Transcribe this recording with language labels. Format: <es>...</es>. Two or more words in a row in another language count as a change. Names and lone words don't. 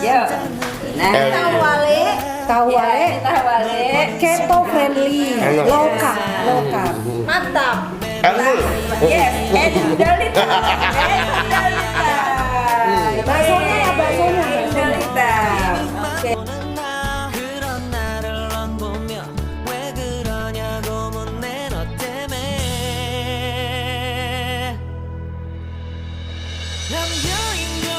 <id>Yo. Nah, tahu wale. Tahu wale. Tahu wale.</id> <en>Keto friendly,</en> <id>Enak.</id> <en>low carb.</en> <id>Mantap. Elul. Yes, Dalita. Baksonya ya, baksonya. Dalita. Oke.</id> <ko>그런 나를 넌 보며 왜 그러냐고 묻네 너 때문에</ko> <en>I'm going</en>